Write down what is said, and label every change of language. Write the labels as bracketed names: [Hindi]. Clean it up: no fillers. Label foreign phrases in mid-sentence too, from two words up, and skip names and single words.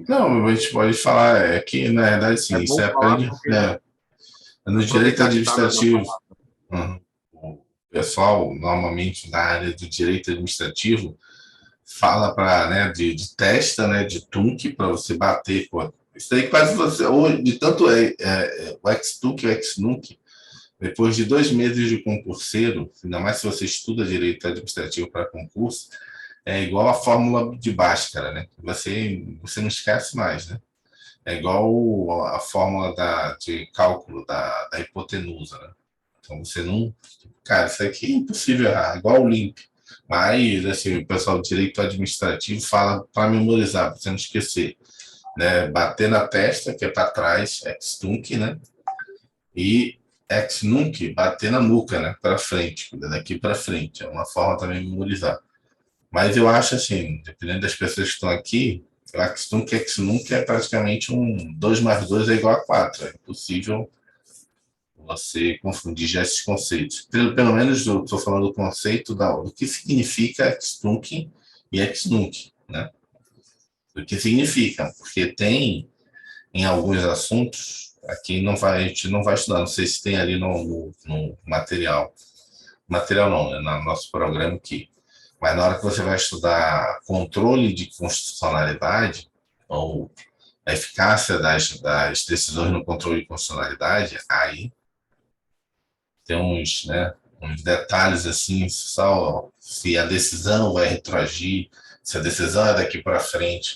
[Portuguese] Não, a gente pode falar, é que, na verdade, sim, isso aprende no direito administrativo. O pessoal, normalmente, na área do direito administrativo, fala para, né, de testa, né, de tunc, para você bater. Pô. Isso aí quase você, ou de tanto o ex-tunc e o ex-nunc, depois de 2 meses de concurseiro, ainda mais se você estuda direito administrativo para concurso, é igual a fórmula de Bhaskara, né? Você não esquece mais, né? É igual a fórmula de cálculo da hipotenusa, né? Então você não... Cara, isso aqui é impossível errar, igual o LIMP. Mas, assim, o pessoal do direito administrativo fala para memorizar, para você não esquecer. Né? Bater na testa, que é para trás, ex-tunc, né? E ex-nunc, bater na nuca, né? Para frente, daqui para frente. É uma forma também de memorizar. Mas eu acho assim, dependendo das pessoas que estão aqui, o ex-nunc é praticamente 2 mais 2 é igual a 4. É impossível você confundir já esses conceitos. Pelo menos eu estou falando do conceito do que significa ex-nunc e ex-nunc, né? O que significa, porque tem em alguns assuntos, aqui a gente não vai estudar, não sei se tem ali no material. Material não, né? No nosso programa aqui. Mas na hora que você vai estudar controle de constitucionalidade, ou a eficácia das decisões no controle de constitucionalidade, aí tem uns detalhes assim, só se a decisão vai retroagir, se a decisão é daqui para frente.